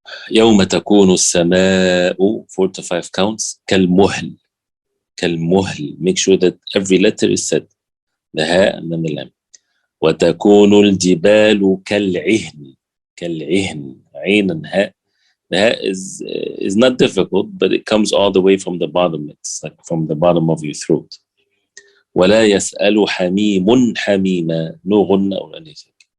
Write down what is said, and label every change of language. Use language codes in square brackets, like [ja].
[ar] يوم تكون السماء [en] 4 to 5 counts كالمهل make sure that every letter is said, the ha and then the lam. [ar] وتكون الجبال كالعهن عين [en] and ha. The ha is not difficult, but it comes all the way from the bottom. It's like from the bottom of your throat. [ar] ولا يسأل حميم حميما, [en] no غنة or anything.